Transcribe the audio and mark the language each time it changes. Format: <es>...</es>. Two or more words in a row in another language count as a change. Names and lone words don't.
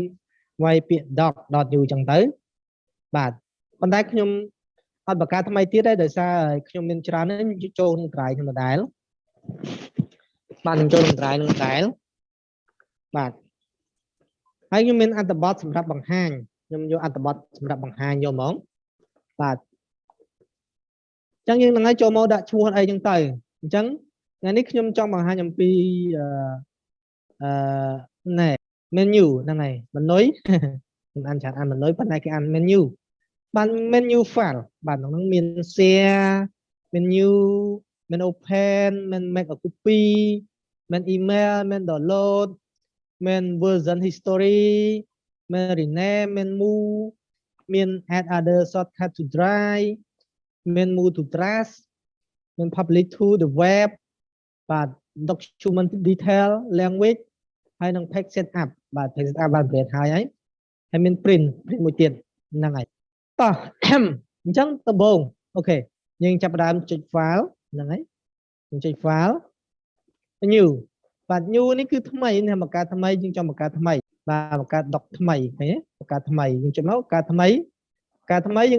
<km>វាយពាក្យ doc.u ចឹងទៅបាទប៉ុន្តែខ្ញុំអត់បង្កើតថ្មីទៀតទេដោយសារខ្ញុំមានច្រើននេះចូលក្នុង drive ខ្ញុំដដែលបាទខ្ញុំចូលក្នុង drive នឹងដដែលបាទហើយខ្ញុំមានអត្ថបទសម្រាប់បង្ហាញខ្ញុំយកអត្ថបទសម្រាប់បង្ហាញយកហ្មងបាទអញ្ចឹងយើងនឹងឲ្យចូលមកដាក់ឈ្មោះអីចឹងទៅអញ្ចឹងថ្ងៃនេះខ្ញុំចង់បង្ហាញអំពី ណែ menu ហ្នឹងហើយ menu ខ្ញុំអានច្រើនអាន menu ប៉ុន្តែគេអាន menu បាន menu file បាទក្នុងហ្នឹងមាន</km> <en>share menu</en> <km>មាន open មាន</km> <en>make a copy</en> <km>មាន email មាន download មាន</km> <en>version history</en> <km>មាន rename មាន move មាន</km> <en>add other shortcut to drive</en> <km>មាន</km> <en>move to trash</en> <km>មាន</km> <en>publish to the web</en> <km>បាទ</km> <en>document detail language</en> <km>ហើយនឹង</km> <en>page setup</en> <km>បាទ</km> <en>page setup</en> <km>បានប្រៀបហើយមាន print មួយទៀតហ្នឹងហើយតោះអញ្ចឹងដំបូងអូខេយើងចាប់ផ្ដើមចុច file ហ្នឹងហើយយើងចុច</km> <en>file new</en> <km>បាទ new នេះគឺថ្មីនេះបង្កើតថ្មីយើងចង់បង្កើតថ្មីបាទបង្កើត doc ថ្មីឃើញទេបង្កើតថ្មីយើងចុចមកបង្កើតថ្មីយើង</km>